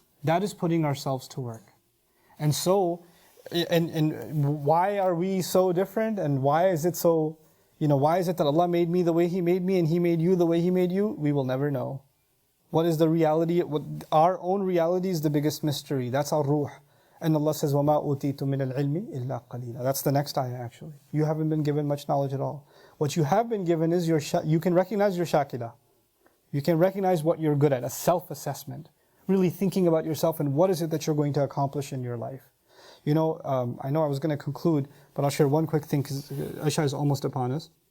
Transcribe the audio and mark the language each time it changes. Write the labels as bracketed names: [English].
[English] That is putting ourselves to work. And so, and why are we so different? And why is it so, why is it that Allah made me the way He made me and He made you the way He made you? We will never know. What is the reality? Our own reality is the biggest mystery. That's our ruh. And Allah says, [Arabic] وَمَا أُوتِيتُم مِّنَ الْعِلْمِ إِلَّا قَلِيلًا. [English] That's the next ayah actually. You haven't been given much knowledge at all. What you have been given is you can recognize your shakila. You can recognize what you're good at, a self-assessment. Really thinking about yourself and what is it that you're going to accomplish in your life. I know I was going to conclude, but I'll share one quick thing because Isha is almost upon us.